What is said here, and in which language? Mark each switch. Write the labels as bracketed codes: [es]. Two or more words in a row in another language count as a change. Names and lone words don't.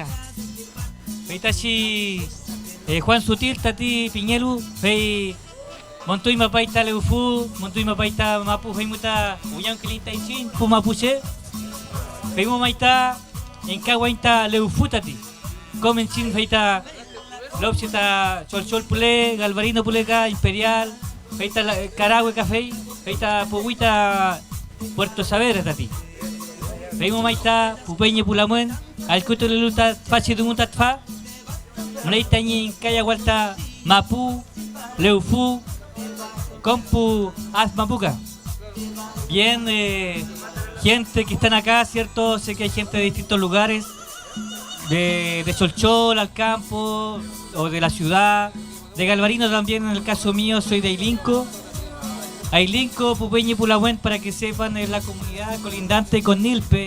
[arn] Heita si Juan Sutil, Tati Piñelu, Fei Montuy Mapaita Leufu, Montuy Mapaita Mapu, Fei Muta, Uyang Kilinta Inchin, Pumapuche, Fei Maita, en Kawainta Leufu Tati, Comenchin Feita, Lopchita Cholchol Pule, Galvarino Puleca, Imperial, Feita Carahue Café, Feita Puguita Puerto Saavedra tati. Reimo maita pupeñe pulamuen al kuto leluta fachi dungutat fa. Mleita ñin kaya walta mapu leufu compu azmapuca. [es] Bien, gente que están acá, ¿cierto? Sé que hay gente de distintos lugares, de Cholchol al campo, o de la ciudad, de Galvarino también, en el caso mío soy de Ailinco. Ailinco, Pupeñe y Pulahuen, para que sepan, es la comunidad colindante con Nilpe.